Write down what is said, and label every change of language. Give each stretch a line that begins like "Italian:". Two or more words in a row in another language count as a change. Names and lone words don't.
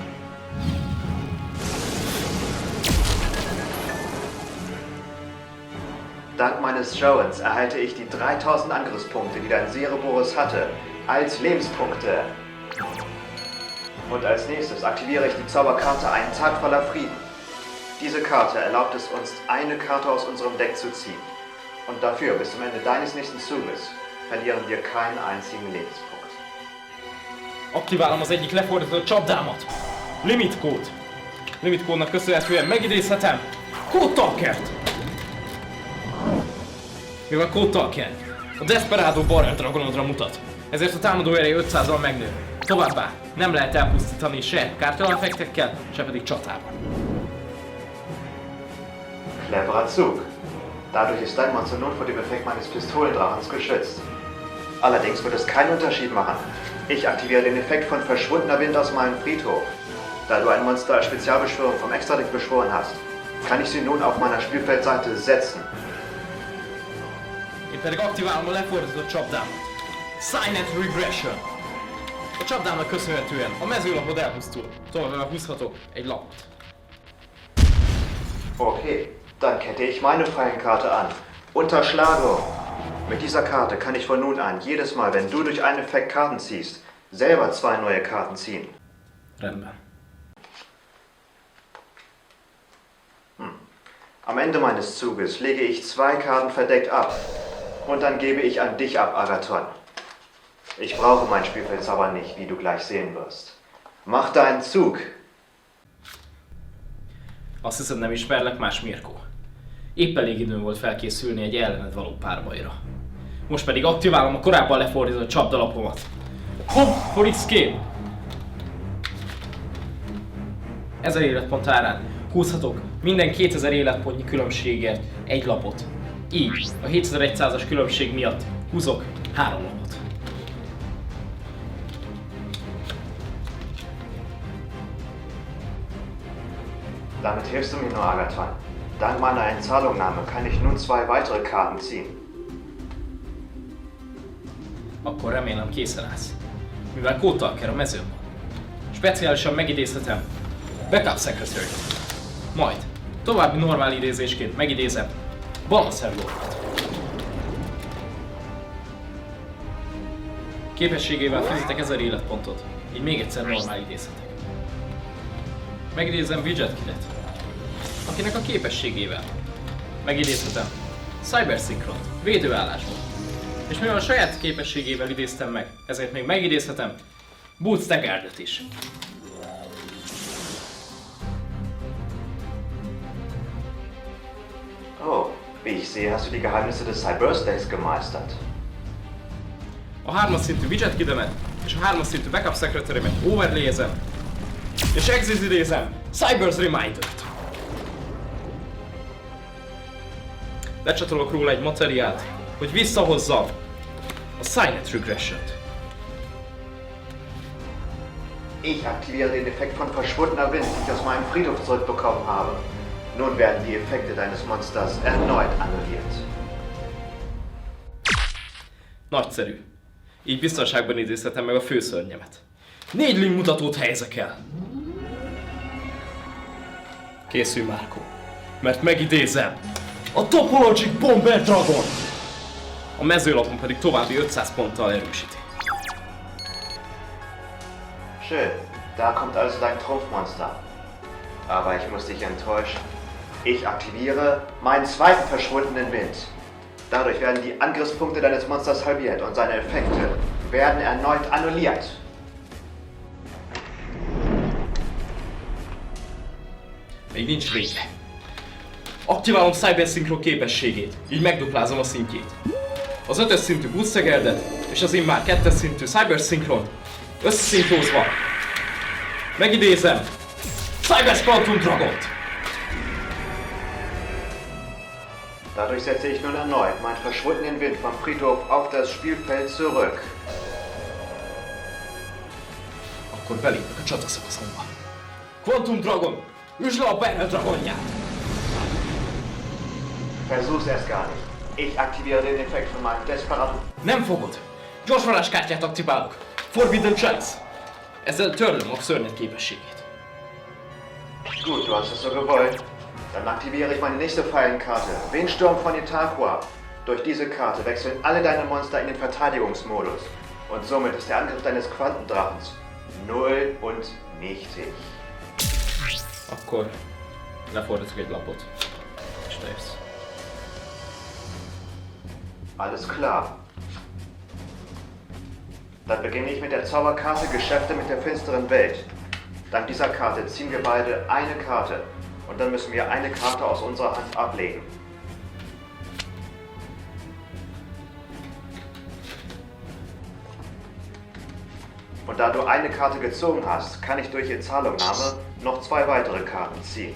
German: Dank meines Joans erhalte ich die 3000 Angriffspunkte, die dein Ceroborus hatte, als Lebenspunkte. Und als nächstes aktiviere ich die Zauberkarte Ein Tag voller Frieden. Diese Karte erlaubt es uns, eine Karte aus unserem Deck zu ziehen. Und dafür, bis zum Ende deines nächsten Zuges, verlieren wir keinen einzigen Lebenspunkt.
Hungarian: Aktiválom az egyik lefordított csapdámat. Limit Code. Limit Code-nak köszönhetően megidézhetem Code Talkert. Mivel Code Talker a Desperado Barrel Dragonodra mutat, ezért a támadó ereje 500-al megnő. Továbbá nem lehet elpusztítani se kártyaeffektekkel, se pedig csatában.
German: Cleverer Zug. Dadurch ist dein Monster nun vor dem Effekt meines Pistolendrachens geschützt. Allerdings wird es keinen Unterschied machen. Ich aktiviere den Effekt von Verschwundener Wind aus meinem Friedhof. Da du ein Monster als Spezialbeschwörung vom Extra-Deck beschworen hast, kann ich sie nun auf meiner Spielfeldseite setzen.
Hungarian: Én pedig aktiválom a lefordított csapdámat. Silent Regression. A csapdámnak köszönhetően a mezőlapod elpusztul. Továbbá húzhatok egy lapot.
German: Okay, dann kette ich meine Fallenkarte an. Unterschlagung. Mit dieser Karte kann ich von nun an jedes Mal, wenn du durch einen Effekt Karten ziehst, selber 2 neue Karten ziehen.
Hungarian: Rendben.
German: Am Ende meines Zuges lege ich 2 Karten verdeckt ab. Und dann gebe ich an dich ab, Agathon. Ich brauche mein Spielfeldzauber nicht, wie du gleich sehen wirst. Mach deinen Zug.
Hungarian: Azt hiszed, nem ismerlek, más Mirko. Épp elég időm volt felkészülni egy ellened való párbajra. Most pedig aktiválom a korábban lefordított csapdalapomat. Hopp,
English: for its game!
Hungarian: 1000 életpont árán húzhatok minden 2000 életpontnyi különbségért egy lapot. Így, a 7100-as különbség miatt húzok 3 lapot.
German: Damit hilfst du mir nur, Agathon. Dank meiner Einzahlungnahme kann ich nun 2 weitere Karten ziehen.
Hungarian: Akkor remélem készen állsz. Mivel Code Talker a mezőn van. Speciálisan megidézhetem Backup Secretary. Majd további normál idézésként megidézem Balancer Lordot. Képességével fizetek 1000 életpontot, így még egyszer normál idézhetek. Megidézem Widget Kidet, akinek a képességével megidézhetem Cyber Synchront védőállásban. És mivel a saját képességével idéztem meg, ezért még megidézhetem Boots Staggerdet is.
German: Oh, wie ich sehe, hast du die Geheimnisse des Cyberstacks gemeistert.
Hungarian: A 3-as szintű Widget Kidemet és a 3-as szintű Backup Secretary-met overlayezem, és exit idézem Cyber's Reminder-t. Lecsatolok róla egy materiát, hogy visszahozzam a Silent Regression-t.
German: Ich aktiviere den Effekt von Verschwundener Wind, den ich aus meinem Friedhof zurückbekommen habe. Nun werden die Effekte deines Monsters erneut annulliert.
Hungarian: Nagyszerű. Így biztonságban idézhetem meg a főszörnyemet. 4 link mutatót helyezek el. Készülj, Márko, mert megidézem a Topologic Bomber Dragon. A mezőlapon pedig további 500 ponttal erősíti.
German: Schön, da kommt also dein Trumpfmonster. Aber ich muss dich enttäuschen. Ich aktiviere meinen zweiten verschwundenen Wind. Dadurch werden die Angriffspunkte deines Monsters halbiert und seine Effekte werden erneut annulliert.
Hungarian: Még nincs vége. Aktiválom Cyber Synchro képességét, így megduplázom a szintjét. Az 5-ös szintű Boots Staggerdet és az immár 2-es szintű Cyber Synchront összeszintózva megidézem Cyber Quantum Dragont!
German: Dadurch setze ich nun erneut meinen verschwundenen Wind vom Friedhof auf das Spielfeld zurück.
Hungarian: akkor belépek a csataszakaszomba. Quantum Dragon! Üsd le a Barrel Dragonját!
German: Versuch's erst gar nicht. Ich aktiviere den Effekt von meinem Desperado.
Hungarian: Nem fogod! Gyors varázskártyát aktiválok! Forbidden Chance! Ezzel törlöm a szörnyet képességét.
German: Gut, du hast es so gewollt. Dann aktiviere ich meine nächste Fallenkarte. Windsturm von Itaqua. Durch diese Karte wechseln alle deine Monster in den Verteidigungsmodus. Und somit ist der Angriff deines Quantendrachens null und nichtig.
Hungarian: Akkor lefordítok egy lapot. És te jössz.
German: Alles klar. Dann beginne ich mit der Zauberkarte Geschäfte mit der finsteren Welt. Dank dieser Karte ziehen wir beide eine Karte. Und dann müssen wir eine Karte aus unserer Hand ablegen. Und da du eine Karte gezogen hast, kann ich durch Inzahlungnahme noch 2 weitere Karten ziehen.